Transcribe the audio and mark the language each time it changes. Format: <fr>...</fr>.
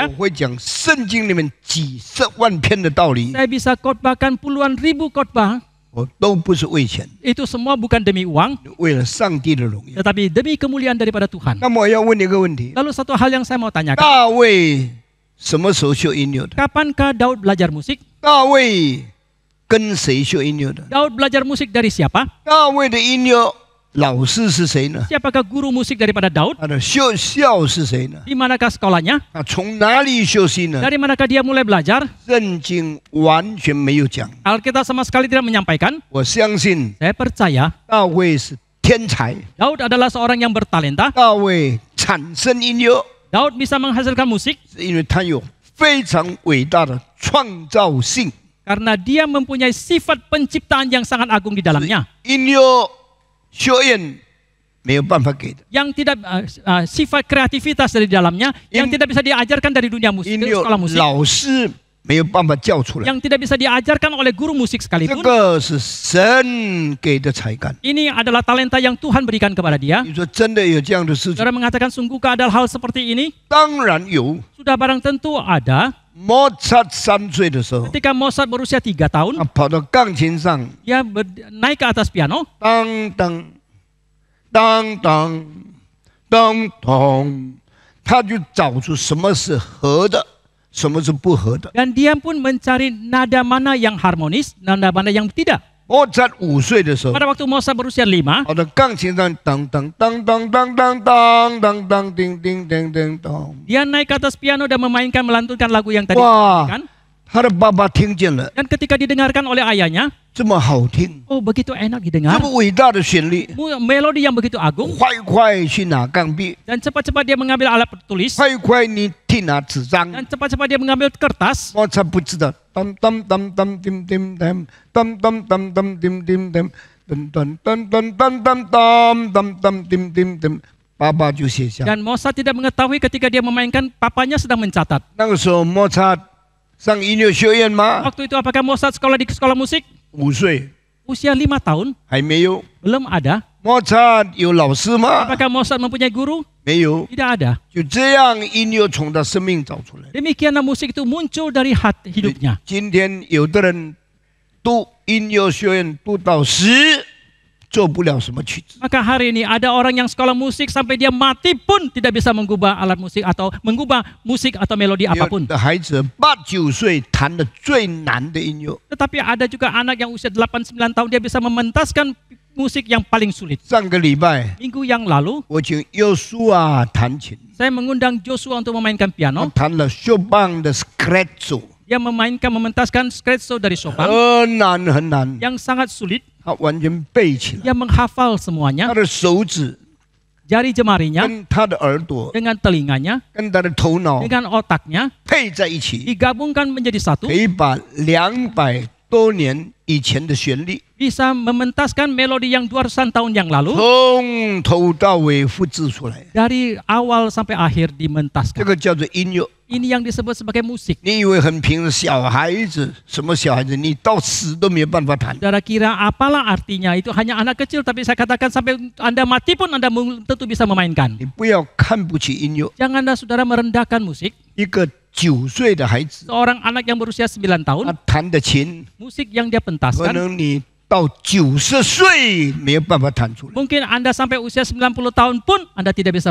<zh>我会讲圣经里面几十万篇的道理，</zh> <id>Saya bisa khotbahkan puluhan ribu khotbah.</id> <zh>我都不是为钱，</zh> <id>Itu semua bukan demi uang,</id> <zh>为了上帝的荣耀。</zh> <id>tetapi demi kemuliaan daripada Tuhan.</id> <zh>那么我要问你一个问题：</zh> <id>Lalu satu hal yang saya mau tanyakan,</id> <zh>大卫什么时候学音乐的？</zh> <id>kapankah Daud belajar musik?</id> <zh>大卫跟谁学音乐的？</zh> <id>Daud belajar musik dari siapa?</id> <zh>大卫的音乐老师是谁呢？</zh> <id>Siapakah guru musik daripada Daud?</id> <zh>他的学校是谁呢？</zh> <id>Di manakah sekolahnya?</id> <zh>他从哪里学习呢？</zh> <id>Dari manakah dia mulai belajar?</id> <zh>圣经完全没有讲。</zh> <id>Alkitab sama sekali tidak menyampaikan.</id> <zh>我相信</zh> <id>Saya percaya</id> <zh>大卫是天才，</zh> <id>Daud adalah seorang yang bertalenta.</id> <zh>大卫产生音乐</zh> <id>Daud bisa menghasilkan musik</id> <zh>是因为他有非常伟大的创造性。</zh> <id>karena dia mempunyai sifat penciptaan yang sangat agung di dalamnya.</id> <zh>音乐学院没有办法给的，</zh> <id>Yang tidak sifat kreativitas dari dalamnya yang tidak bisa diajarkan dari dunia musik,</id> <zh>音</zh> <id>dari</id> <zh>乐</zh> <id>sekolah musik,</id> <zh>老师没有办法教出来。</zh> <id>yang tidak bisa diajarkan oleh guru musik</id> <zh>这</zh> <id>sekalipun.</id> <zh>个是神给的才干。</zh> <id>Ini adalah talenta yang Tuhan berikan kepada dia.</id> <zh>你说真的有这样的事情？</zh> <id>Saudara mengatakan sungguhkah ada hal seperti ini?</id> <zh>当然有。</zh> <id>Sudah barang tentu ada.</id> <zh>莫扎特3岁的时候，</zh> <id>Ketika Mozart berusia 3 tahun,</id> <zh>他跑到钢琴上，</zh> <id>dia naik ke atas piano.</id> <zh>当当当当当当，他就找出什么是合的，什么是不合的。</zh> <id>Dan dia pun mencari nada mana yang harmonis, nada mana yang tidak.</id> <zh>莫扎特5岁的时候，</zh> <id>Pada waktu Mozart berusia 5,</id> <zh>跑到钢琴上，当当当当当当当当当，叮叮叮叮当。</zh> <id>dia naik ke atas piano dan memainkan, melantunkan lagu yang tadi</id> <zh>哇</zh> <id>dimainkan.</id> <zh>他的爸爸听见了，</zh> <id>Dan ketika didengarkan oleh ayahnya,</id> <zh>这么好听，</zh> <id>oh begitu enak</id> <zh>这</zh> <id>didengar,</id> <zh>么伟大的旋律，</zh> <id>melodi yang begitu agung.</id> <zh>快快去拿钢笔，</zh> <id>Dan cepat-cepat dia mengambil alat tulis.</id> <zh>快快你去拿纸张。</zh> <id>Dan cepat-cepat dia mengambil kertas.</id> <zh>莫扎特不知道，当当当当叮叮当，当当当当叮叮当，噔噔噔噔噔噔当当当叮叮当，爸爸就写下。</zh> <id>Dan Mozart tidak mengetahui ketika dia memainkan, papanya sedang mencatat.</id> <zh>那个时候莫扎特上音乐学院吗？</zh> <id>Waktu itu apakah Mozart sekolah di sekolah musik?</id> <zh>5岁</zh> <id>Usia 5 tahun,</id> <zh>还没有。</zh> <id>belum ada.</id> <zh>莫扎特有老师吗？</zh> <id>Apakah Mozart mempunyai guru?</id> <zh>没有。</zh> <id>Tidak ada.</id> <zh>就这样，音乐从他生命找出来。</zh> <id>Demikianlah musik itu muncul dari hati hidupnya.</id> <zh>今天有的人读音乐学院读到10，做不了什么曲子。</zh> <id>Maka hari ini ada orang yang sekolah musik sampai dia mati pun tidak bisa mengubah alat musik atau mengubah musik atau melodi</id> <zh>有</zh> <id>apapun.</id> <zh>的孩子8、9岁弹的最难的音乐。</zh> <id>Tetapi ada juga anak yang usia 8-9 tahun dia bisa mementaskan musik yang paling sulit.</id> <zh>上个礼拜</zh> <id>Minggu yang lalu</id> <zh>我请约书亚弹琴，</zh> <id>saya mengundang Joshua untuk memainkan</id> <zh>他</zh> <id>piano.</id> <zh>弹了肖邦的 Scherzo，</zh> <id>Dia mementaskan scherzo dari Chopin</id> <zh>很难很难，</zh> <id>yang sangat sulit.</id> <zh>他完全背起来。</zh> <id>Dia menghafal</id> <zh>他</zh> <id>semuanya.</id> <zh>的手指</zh> <id>Jari jemarinya</id> <zh>跟他的耳朵</zh> <id>dengan telinganya,</id> <zh>跟他的头脑</zh> <id>dengan otaknya</id> <zh>配在一起，</zh> <id>digabungkan menjadi satu.</id> <zh>可以把200多年以前的旋律</zh> <id>Bisa mementaskan melodi yang 200 tahun yang lalu</id> <zh>从头到尾复制出来。</zh> <id>dari awal sampai akhir</id> <zh>这</zh> <id>dimentaskan.</id> <zh>个叫做音乐。</zh> <id>Ini yang disebut sebagai musik.</id> <zh>你以为很平的小孩子，什么小孩子，你到死都没有办法弹。</zh> <id>Saudara kira apalah artinya? Itu hanya anak kecil, tapi saya katakan sampai Anda mati pun Anda tentu bisa memainkan.</id> <zh>你不要看不起音乐。</zh> <id>Janganlah saudara merendahkan musik.</id> <zh>一个9岁的孩子，</zh> <id>Seorang anak yang berusia 9</id> <zh>他</zh> <id>tahun,</id> <zh>弹的琴，</zh> <id>musik yang dia</id> <zh>可</zh> <id>pentaskan,</id> <zh>能你到90岁没有办法弹出来。</zh> <id>mungkin Anda sampai usia 90 tahun pun Anda tidak bisa</id>